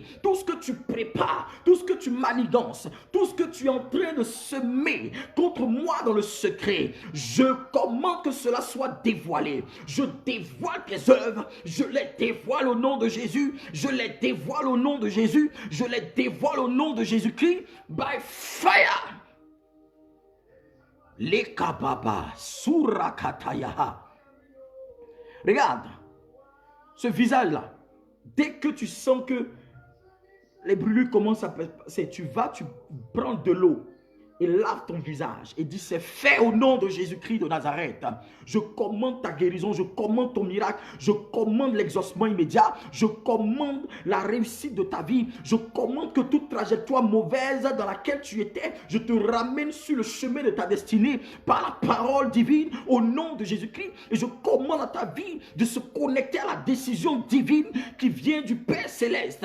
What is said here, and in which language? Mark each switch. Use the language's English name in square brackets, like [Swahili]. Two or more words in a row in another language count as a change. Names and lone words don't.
[French] Tout ce que tu prépares, tout ce que tu manigances, tout ce que tu es en train de semer contre moi dans le secret, je commande que cela soit dévoilé. Je dévoile tes œuvres, je les dévoile au nom de Jésus, je les dévoile au nom de Jésus, je les dévoile au nom de Jésus-Christ, [English] by fire. Les kababa surakatayaha. [French] Regarde, ce visage-là, dès que tu sens que les brûlures commencent à passer, tu prends de l'eau et lave ton visage et dis c'est fait au nom de Jésus-Christ de Nazareth. Je commande ta guérison, je commande ton miracle, je commande l'exaucement immédiat, je commande la réussite de ta vie, je commande que toute trajectoire mauvaise dans laquelle tu étais, je te ramène sur le chemin de ta destinée par la parole divine au nom de Jésus-Christ et je commande à ta vie de se connecter à la décision divine qui vient du Père Céleste.